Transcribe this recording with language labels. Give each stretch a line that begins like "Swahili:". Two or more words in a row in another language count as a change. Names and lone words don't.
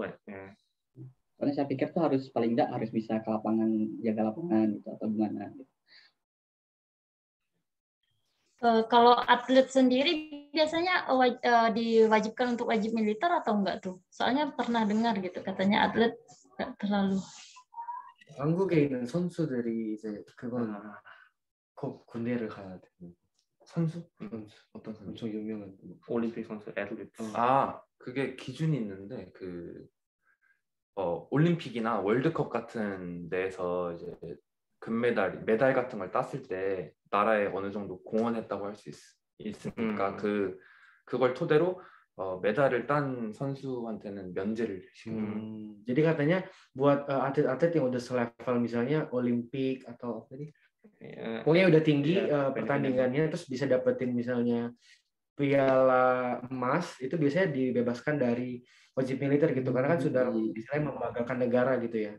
Indonesian: Soalnya saya pikir tuh harus paling enggak harus bisa ke lapangan, jaga lapangan gitu atau gimana gitu. Kalau atlet sendiri biasanya diwajibkan untuk wajib militer atau enggak tuh? Soalnya pernah dengar gitu katanya atlet enggak terlalu.
Korean: 한국에 있는 선수들이 이제 그건 꼭 군대를 가야 돼. 선수? 어떤 선수? 엄청 유명한 올림픽 선수, 애틀리트. 그게 기준이 있는데 그 올림픽이나 월드컵 같은 데에서 이제 메달 같은 걸 땄을 때 나라에 어느 정도 공헌했다고 할 수 있으니까 그걸 토대로 메달을 딴 선수한테는 면제를 시켜요.
Indonesian: Jadi katanya buat atlet-atlet yang udah selevel misalnya Olimpik atau apa tadi? Pokoknya udah tinggi pertandingannya terus bisa dapetin misalnya piala emas itu biasanya dibebaskan dari wajib militer gitu karena kan sudah istilahnya membanggakan negara gitu ya.